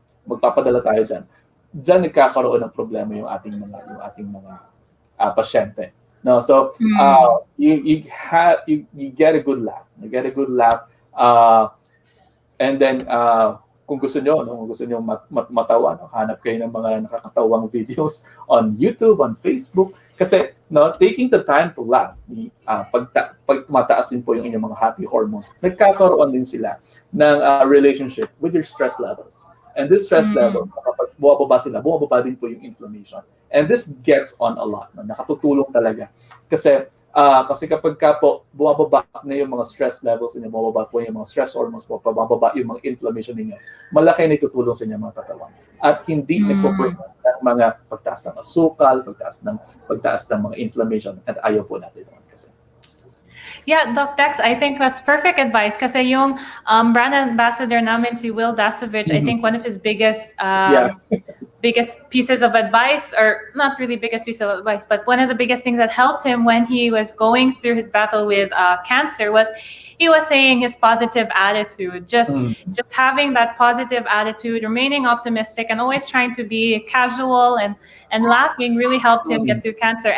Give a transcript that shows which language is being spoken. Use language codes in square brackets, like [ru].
[tl] magpapadala tayo diyan nagkakaroon ng problema yung ating mga pasyente. [en] No, so you get a good laugh. You get a good laugh, and then [tl] kung gusto niyo, no, kung gusto niyo matawa, no, hanap kayo ng mga nakakatawang [en] videos on YouTube, on Facebook, [tl] kasi no, [en] taking the time to laugh, [tl] pag tumataas din po yung inyong mga [en] happy hormones, [tl] nagkakaroon din sila ng [en] relationship with your stress levels. And this stress level, [tl] kapag bumababa din po yung inflammation. [en] And this gets on a lot. No? [tl] Nakatutulong talaga. Kasi kapag po bumababa na yung mga stress levels niyo, bumababa po yung mga stress hormones po, pababa yung mga inflammation niyo, malaki na itutulong sa inyong mga katawan. At hindi nagpo-promote ng mga pagtaas ng asukal, pagtaas ng mga inflammation. At ayaw po natin naman kasi. [en] Yeah, Doc Dex, I think that's perfect advice [tl] kasi yung [en] brand ambassador [tl] namin [en] si Will Dasovich, I think one of his biggest biggest pieces of advice, or not really biggest piece of advice, but one of the biggest things that helped him when he was going through his battle with cancer was he was saying his positive attitude, just having that positive attitude, remaining optimistic, and always trying to be casual and laughing really helped him get through cancer.